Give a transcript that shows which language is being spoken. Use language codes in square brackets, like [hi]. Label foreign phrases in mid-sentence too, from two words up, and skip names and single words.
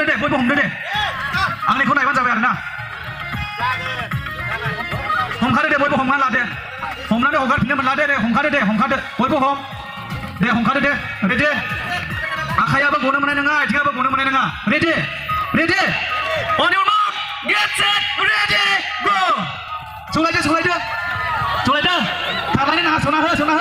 [brx] बयबो हमदो दे आंनिखौ नायबानो जाबाय आरोना हमखादो दे बयबो हमना लादे हमनानै हगारफिननो मोनला दे हमखादो बयबो हमखादो दे रेडि आखायाबो गनो मोननाय नङा आथिङाबो गनो मोननाय नङा रेडि [en] on your mark get set ready go [brx] सलायदो खारलायनो नाङा सना हो